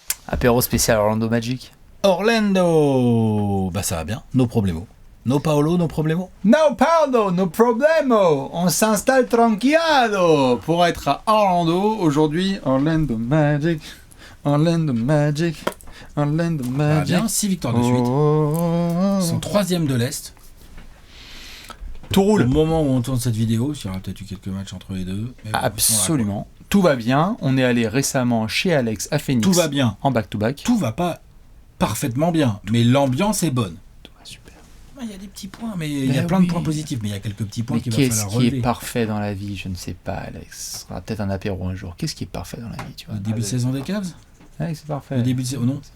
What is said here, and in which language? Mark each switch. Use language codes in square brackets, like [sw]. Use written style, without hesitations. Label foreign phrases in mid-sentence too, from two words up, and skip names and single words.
[fr] Apéro spécial Orlando Magic. Orlando, bah ça va bien, [es] no problemo. No Paolo, no problemo. No Paolo, no problemo. [fr] On s'installe tranquillado pour être à Orlando aujourd'hui. Orlando Magic, Orlando Magic, Orlando Ça va Magic. bien, 6 victoires de suite. Ils sont 3e de l'Est. Tout roule. Au moment où on tourne cette vidéo, il y aura peut-être eu quelques matchs entre les deux. Mais bon, Absolument. Tout va bien. On est allé récemment chez Alex à Phoenix. Tout va bien. En back-to-back. Tout va pas parfaitement bien, mais l'ambiance est bonne. Tout va super. Il y a des petits points, mais il y a plein de points positifs, mais il y a quelques petits points Mais qu'il va qu'est-ce falloir qui relever. est parfait dans la vie? Je ne sais pas, Alex. Ce sera peut-être un apéro un jour. Qu'est-ce qui est parfait dans la vie, tu vois? Le début de saison des Cavs Alex, c'est parfait. Le début de saison, non.